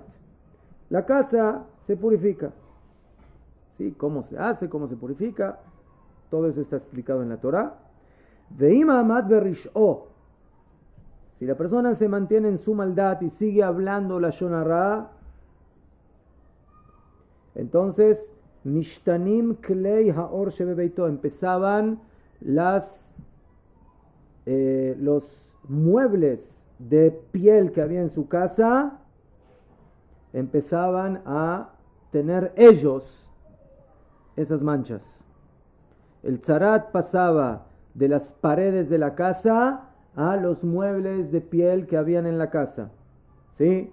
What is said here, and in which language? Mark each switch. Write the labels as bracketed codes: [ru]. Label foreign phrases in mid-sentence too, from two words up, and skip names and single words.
[es] La casa se purifica. ¿Sí? ¿Cómo se hace? ¿Cómo se purifica? Todo eso está explicado en la Torá. [he] ואם עמד ברשעו. [es] Si la persona se mantiene en su maldad y sigue hablando la Shon Ará, entonces [he] משתנים כלי העור שבביתו, [es] empezaban los muebles de piel que había en su casa, empezaban a tener ellos esas manchas. El tzarat pasaba de las paredes de la casa a los muebles de piel que habían en la casa, ¿sí?